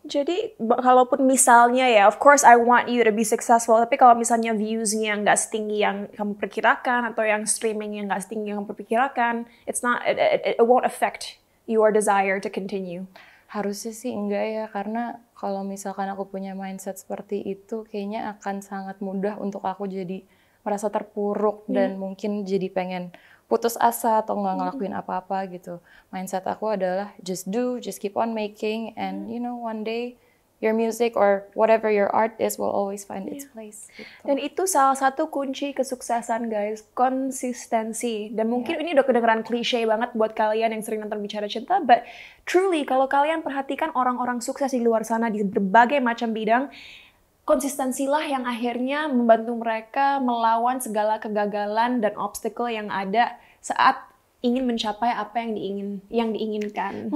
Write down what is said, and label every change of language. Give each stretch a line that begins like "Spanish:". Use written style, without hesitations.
Indonesian: Jadi kalaupun misalnya ya,
English: of course I want you to be successful,
Indonesian: tapi kalau misalnya views-nya nggak setinggi yang kamu perkirakan atau yang streaming-nya nggak setinggi yang kamu perkirakan,
English: it won't affect your desire to continue.
Indonesian: Harusnya sih enggak ya, karena kalau misalkan aku punya mindset seperti itu, kayaknya akan sangat mudah untuk aku jadi merasa terpuruk dan mungkin jadi pengen putus asa atau nggak ngelakuin apa-apa gitu. Mindset aku adalah
English: just do, just keep on making, and you know one day your music or whatever your art is will always find its place.
Indonesian: Gitu. Dan itu salah satu kunci kesuksesan guys, konsistensi. Dan mungkin ini udah kedengeran klise banget buat kalian yang sering nonton Bicara Cinta,
English: but truly
Indonesian: kalau kalian perhatikan orang-orang sukses di luar sana di berbagai macam bidang, konsistensilah yang akhirnya membantu mereka melawan segala kegagalan dan obstacle yang ada saat ingin mencapai apa yang diinginkan.